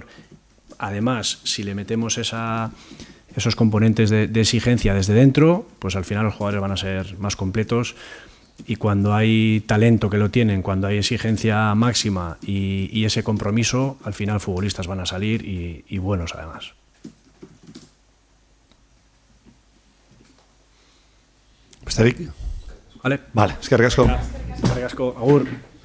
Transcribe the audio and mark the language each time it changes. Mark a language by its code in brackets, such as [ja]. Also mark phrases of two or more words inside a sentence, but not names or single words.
[es] Además, si le metemos esos componentes de exigencia desde dentro, pues al final los jugadores van a ser más completos. Y cuando hay talento que lo tienen, cuando hay exigencia máxima y ese compromiso, al final futbolistas van a salir y buenos además. [eu] Besterik? [es] Vale. [eu] Vale, eskerrik asko. Eskerrik asko, agur.